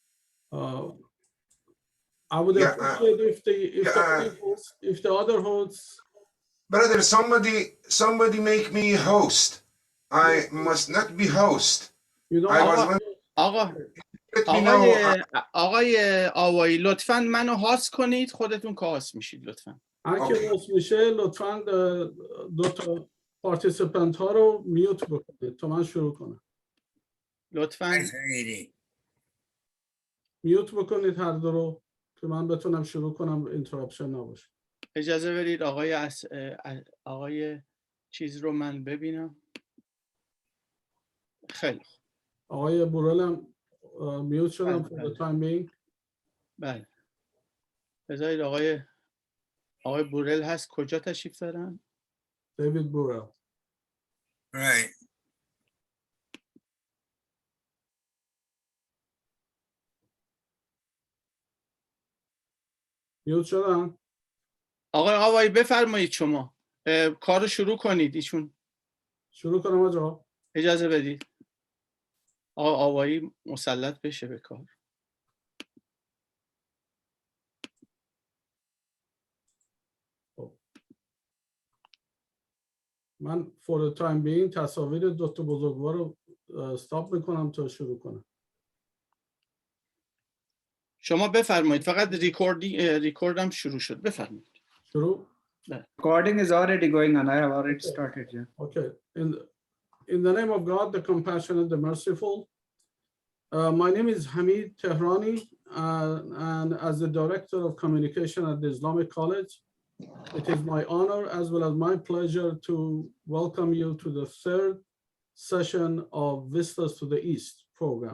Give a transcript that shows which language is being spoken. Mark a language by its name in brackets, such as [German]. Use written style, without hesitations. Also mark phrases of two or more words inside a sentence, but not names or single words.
[English] I would Yeah, appreciate if the other hosts. Brother, somebody make me host. I must not be host. You know, I was [Persian] آقا [English] let me know. [Persian] آقای آوایی لطفاً منو هاست کنید، خودتون که هاست میشید لطفاً. هر کی هست میشه لطفاً دو تا پارتیسیپنت ها رو میوت بکنید تا من شروع کنم. لطفاً میوت بکنید هر دو رو که من بتونم شروع کنم اینتراپشن نباشه. اجازه بدید آقای چیز رو من ببینم. خیلی خوب. آقای بورل هم میوت شدم [English] for the time being. [Persian] بله. بذارید آقای بورل هست، کجا تشریف دارن؟ دیوید بورل. [English] Right. [Persian] میوت شدن؟ آقای آوایی بفرمایید شما. کارو شروع کنید ایشون. شروع کنم آجا؟ اجازه بدید. آقای آوایی مسلط بشه به کار. من [English] for the time being [Persian] تصاویر دو تا بزرگوار رو استاپ میکنم تا شروع کنم. شما بفرمایید، فقط ریکوردم شروع شد. بفرمایید. شروع؟ [English] Recording is already going on. I have already started. Yeah. Okay. In the name of God, the compassionate, the merciful. My name is Hamid Tehrani, and as the Director of Communication at the Islamic College, it is my honor as well as my pleasure to welcome you to the third session of Vistas to the East program.